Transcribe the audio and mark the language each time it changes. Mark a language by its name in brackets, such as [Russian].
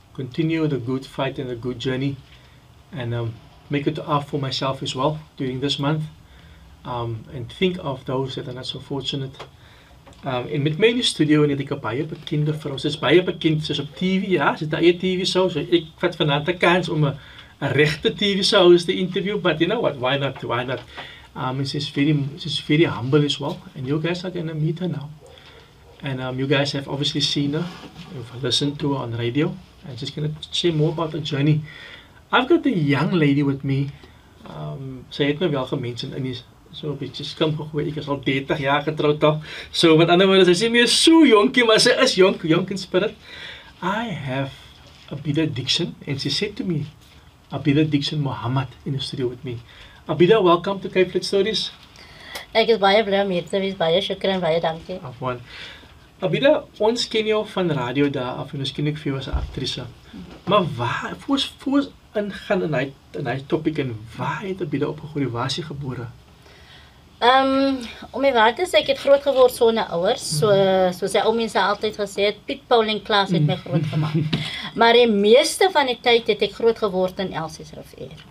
[English] Continue the good fight and the good journey. And make it up for myself as well during this month. And think of those that are not so fortunate. [Afrikaans] En met my in die studio en het ek 'n baie bekende vrou. Sy is baie bekend, sy is op TV, ja, sy het haar eie TV show. So ek vat vanaand 'n kans om 'n regte TV show te interview, [English] but you know what, why not, why not? And she's very humble as well, and you guys are gonna meet her now. And you guys have obviously seen her, you've listened to her on radio, and she's gonna say more about the journey. I've got a young lady with me. [Afrikaans] Sy het my wel gemention in die so 'n bietjie skim gegooi. Ek is al 30 jaar getroud al. So met ander woorde, sy is nie meer so jonkie, maar sy is jonk in spirit. [English] I have Abida Dixon, and she said to me, Abida Dixon Mohammed in the studio with me. Abida, welcome to Cape Flats Stories. [Afrikaans] Ek is baie bly om hier te wees, baie shukran, baie dankie. Afwan. Abida, ons ken jou van radio daar af en ons ken ek vir jou as 'n aktrise. Maar waar, voor ons ingaan in hy topic en waar het Abida opgegroei, waar is jy gebore? Om die waar te sê, ek het groot geword sonder ouers, soos sy ou mense altyd gesê het, Piet, Paul en Klaas het my groot gemaak. Maar die meeste van die tyd het ek groot geword in Elsiesrivier.